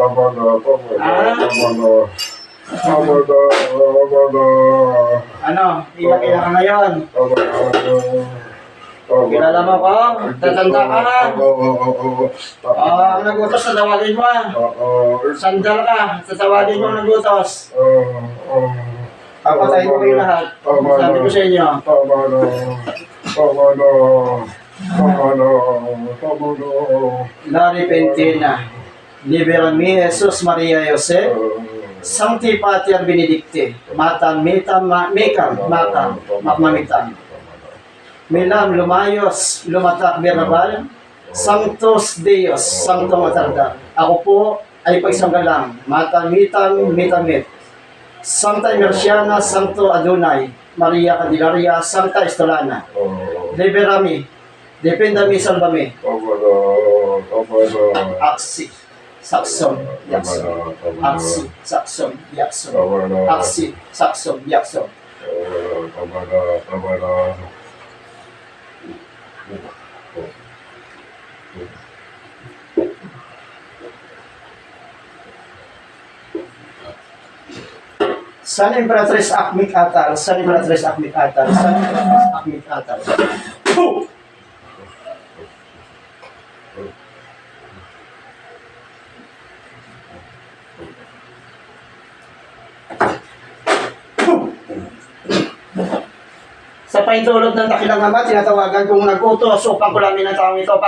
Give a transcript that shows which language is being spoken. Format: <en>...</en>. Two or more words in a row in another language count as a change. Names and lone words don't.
<tl>Ano, iyak-iyak ka ngayon. Kilala mo ko? Tatanda ka ha? Ang nagutos, tatawagin mo ha? Sandal ka, tatawagin mo ang nagutos. Papatayin ko kayo lahat. Sabi ko sa inyo. Naripentina.</tl> <la>Liberami Jesus Maria Jose. Sancti Pater Benedicti. Matam, metam, mekam, matam, makmamitam. Milam lumayos, lumatak birabal, Sanctus Deus, Sanctum Matardam.</la> <tl>Ako po ay pagsanggalang, matamitam, mitamit.</tl> <la>Santa Emerciana, Santo Adonai, Maria Candelaria, Santa Estolana. Liberami, defendami, salvami. Aksi, Saxon, Yakson. Aksi, Saxon, Yakson. Aksi, Saxon, Yakson. San Imperatrice Akmit Atal, San Imperatrice Akmit Atal, San Imperatrice Akmit Atal.</la> <tl>Sa paintulog ng dakilang ama, tinatawagan kong nagutos upang kulamin ng taong ito.</tl>